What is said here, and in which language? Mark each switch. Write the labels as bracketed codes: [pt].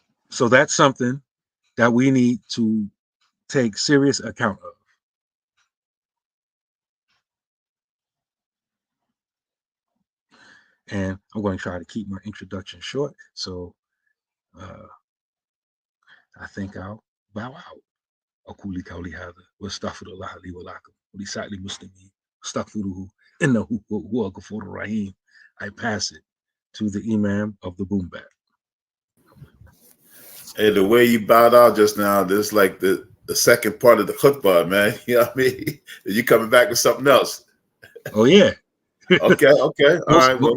[en] So that's something that we need to take serious account of. And I'm going to try to keep my introduction short. So I think I'll bow out. [ar] أقول قولي هذا واستغفر الله لي ولكم ولسائر المسلمين استغفروه إنه هو الغفور الرحيم. [en] I pass it to the Imam of the boom bap. Hey, the way you bowed out just now, this is like the second part of the khutbah, man. You know what I mean? You coming back with something else. Oh, yeah. Okay. All right. Well,